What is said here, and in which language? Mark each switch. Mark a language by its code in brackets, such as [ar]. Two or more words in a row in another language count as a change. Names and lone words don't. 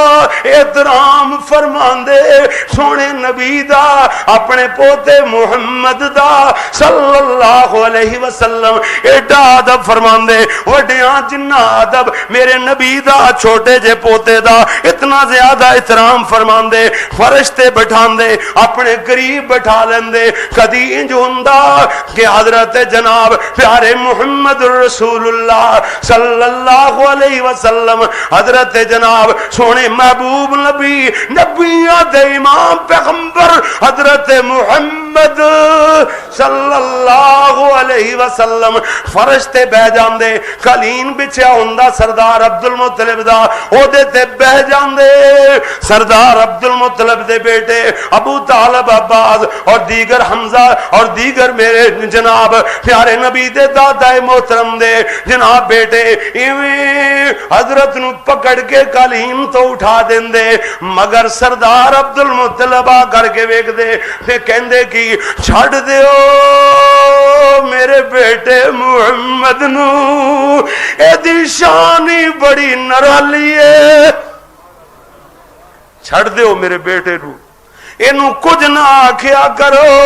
[pa] احترام فرماندے سونے نبی دا اپنے پوتے محمد دا [ar] صلی اللہ علیہ وسلم [pa] ایڈا ادب فرماندے وڈیاں جنہ ادب میرے نبی دا چھوٹے جے پوتے دا اتنا زیادہ احترام فرماندے فرشتے بٹھاندے اپنے قریب بٹھا لیندے کدی انج ہوندا کہ حضرت جناب پیارے محمد رسول اللہ [ar] صلی اللہ علیہ وسلم [pa] حضرت جناب سونے محبوب نبی نبیوں دے امام پیغمبر حضرت محمد मुहम्मद [ar] صلی اللہ علیہ وسلم [pa] فرش تے بہہ جاندے، کلین بچھیا ہوندا سردار عبدالمطلب دا، اودے تے بہہ جاندے. سردار عبدالمطلب دے بیٹے ابو طالب، عباس اور دیگر حمزہ اور دیگر میرے جناب پیارے نبی دے دادا محترم دے جناب بیٹے ایویں حضرت نوں پکڑ کے کلین توں اٹھا دیندے، مگر سردار عبدالمطلب آ کرکے ویکھدے تے کہندے کہ چھڈ دیو میرے بیٹے محمد نوں، ایدی شان ہی بڑی نرالی ہے، چھڈ دیو میرے بیٹے نوں، اینوں کچھ نہ آکھیا کرو.